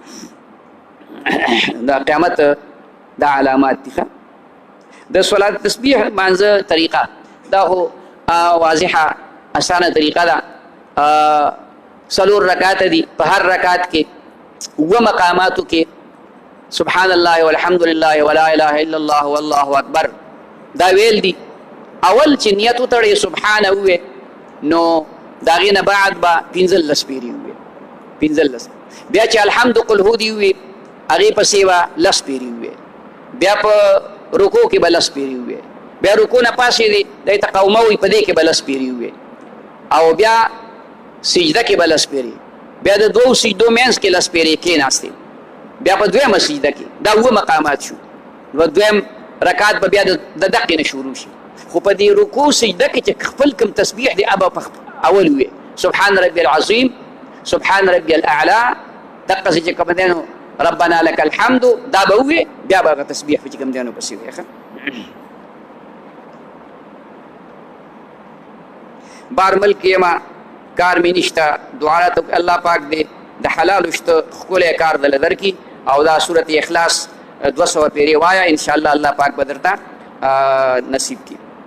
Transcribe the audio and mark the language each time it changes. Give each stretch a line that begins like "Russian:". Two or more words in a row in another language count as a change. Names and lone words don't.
Pashto: وکړي دا قیامت دا علامات دي د صلات تسبیح مانځه طریقه دا خو واضحه اسانه طریقه ده 4 رکعات دي په هر رکعت کې 2 مقاماتو کې
Arabic: سبحان الله والحمد لله ولا اله الا الله والله اکبر
Pashto: دا ویل دي اول چې نیت وتړې سبحانه وې نو د هغې نه بعد به 15 پیرې ووې 15 بیا چې الحمد قل هو دي ووې هغې پسې به 10 پیرې ووې بیا په رکو کې به 10 پیرې ووې بیا رکو نه پاسې دی دی ته قومه وي په دې کې به 10 پیرې ووې او بیا سجده کې به 10 پیرې بیا د 2 سجدو منځ کې 10 پیرې کېناستې بیا په دویمه سجده کې دا 2 مقامات شو نو دویم رکعت به بیا د دقې نه شروع شي خو په دې رکوع سجده کې چې خپل کوم تسبیح دی ابا اول وې
Arabic: سبحان ربي العظیم سبحان ربي الاعلى
Pashto: دقه چې کوم دی نو
Arabic: ربنا لك الحمد
Pashto: دا به وې بیا به تسبیح چې کوم دی نو پسې وې بار ملک یما کار مې نشته دعا ته الله پاک دې د حلال شته ښکلی کار دله درکړي او دا سورت اخلاص 200 پیرې وایه انشاءالله الله پاک به درته نصیب کړي